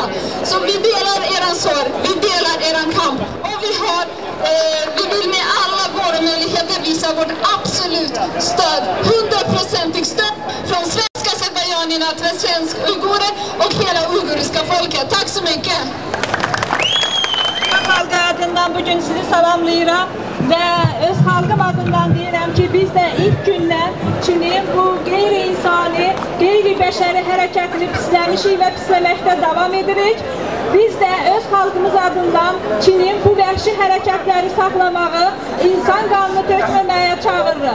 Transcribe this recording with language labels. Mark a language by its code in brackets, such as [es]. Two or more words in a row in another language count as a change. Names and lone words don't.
[sv] Så vi delar eran sorg, vi delar eran kamp, och vi vill med alla våra möjligheter visa vårt absolut stöd, 100% stöd från svenska azerbajdzjanerna till svenska uigurer och hela uiguriska folket. Tack så mycket! [az] Xalqı adından bugün sizi salamlayıram və öz xalqım adından deyirəm ki, biz də ilk gündən Çinin bu qeyri-insani, qeyri-bəşəri hərəkətini pisləmişik və pisləməkdə davam edirik. Biz də öz xalqımız adından Çinin bu vəhşi hərəkətləri saxlamağı, insan qanını tökməməyə çağırırıq.